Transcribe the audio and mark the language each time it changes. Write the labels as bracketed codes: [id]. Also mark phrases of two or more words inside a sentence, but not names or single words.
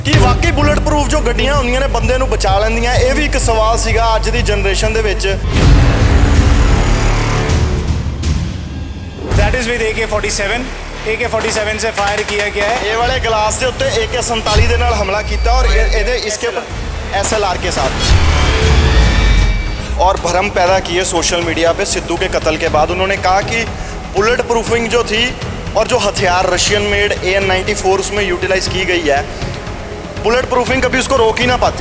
[pa] ਕਿ ਵਾਕਈ [en] bullet proof [pa] ਜੋ ਗੱਡੀਆਂ ਹੁੰਦੀਆਂ ਨੇ ਬੰਦੇ ਨੂੰ ਬਚਾ ਲੈਂਦੀਆਂ, [hi] ये भी एक सवाल [pa] ਸੀਗਾ ਅੱਜ ਦੀ ਜਨਰੇਸ਼ਨ ਦੇ ਵਿੱਚ। [en] that is with [hi] AK-47 AK-47 से फायर किया गया है। ये वाले गिलास के [pa] ਉੱਤੇ AK-47 ਦੇ ਨਾਲ [hi] हमला किया और इसके ऊपर SLR के साथ और भ्रम पैदा किए [en] social media [hi] पे सिद्धू के कत्ल के बाद। उन्होंने कहा कि [en] bullet proofing [hi] जो थी और जो हथियार [en] Russian made [hi] AN-94 उसमें यूटिलाइज की गई है, [en] bullet proofing [hi] कभी उसको रोक ही ना पाती।